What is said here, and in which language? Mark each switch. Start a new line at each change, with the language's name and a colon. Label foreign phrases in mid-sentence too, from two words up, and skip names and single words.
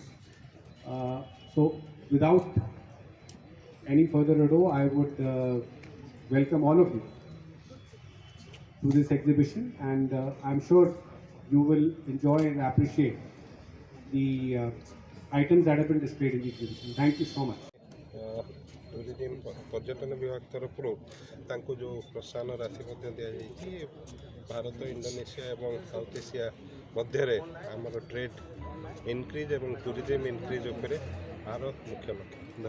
English: So, without any further ado, I would welcome all of you to this exhibition, and I'm sure you will enjoy and appreciate the items that have been displayed in the exhibition. Thank you so much.
Odia: ଟୁରିଜିମ୍ ପର୍ଯ୍ୟଟନ ବିଭାଗ ତରଫରୁ ତାଙ୍କୁ ଯେଉଁ ପ୍ରୋତ୍ସାହନ ରାଶି ମଧ୍ୟ ଦିଆଯାଇଛି ଭାରତ ଇଣ୍ଡୋନେସିଆ ଏବଂ ସାଉଥ୍ ଏସିଆ ମଧ୍ୟରେ ଆମର
English: trade increase
Odia: ଏବଂ
English: tourism increase
Odia: ଉପରେ ଆର ମୁଖ୍ୟ ଲକ୍ଷ୍ୟ।